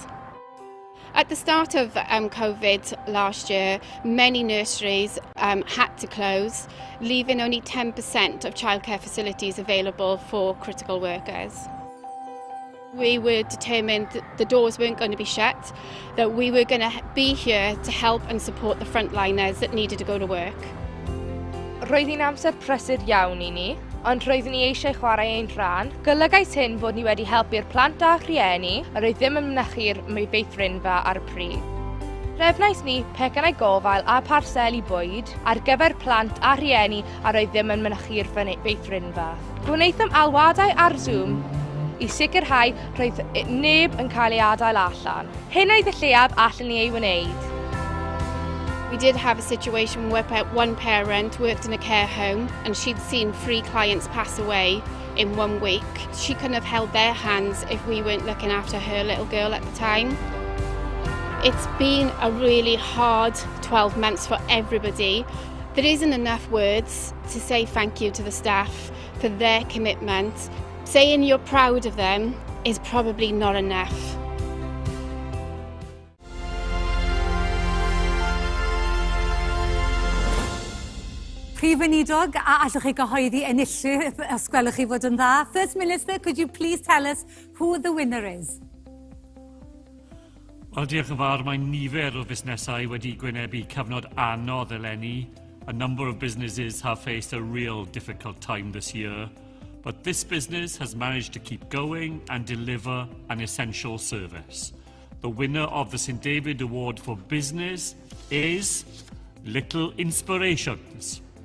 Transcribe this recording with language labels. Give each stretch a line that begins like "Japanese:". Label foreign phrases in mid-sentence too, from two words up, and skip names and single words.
English: At the start of COVID last year, many nurseries had to close, leaving only 10% of childcare facilities available for critical workers. We were determined that the doors weren't going to be shut, that we were going to be here to help and support the frontliners that needed to go to work.
Welsh: Roedd hi'n amser prysur iawn I ni, ond roeddwn ni eisiau chwarae ein rhan. Golygaeth hyn bod ni wedi helpu'r plant a rhieni a roedd ddim yn mynychu'r feithrinfa ar y pryd. Trefnais ni pecynnau gofal a parseli bwyd ar gyfer plant a rhieni a roedd ddim yn mynychu'r feithrinfa. Gwnaethom alwadau ar Zoom I sicrhau roedd neb yn cael ei adael allan. Hyn oedd y lleiaf allan ni ei wneud.
English: We did have a situation where one parent worked in a care home and she'd seen 3 clients pass away in 1 week. She couldn't have held their hands if we weren't looking after her little girl at the time. It's been a really hard 12 months for everybody. There isn't enough words to say thank you to the staff for their commitment. Saying you're proud of them is probably not enough.
Welsh: Prif Weinidog, a allwch chi gyhoeddi enillydd os gwelwch chi fod yn dda.
English: First Minister, could you please tell us who the winner is?
Welsh: Wel, diolch yn fawr, mae nifer o busnesau wedi gwynebu cyfnod anodd eleni.
English: A number of businesses have faced a real difficult time this year. But this business has managed to keep going and deliver an essential service. The winner of the St David Award for Business is Little Inspirations.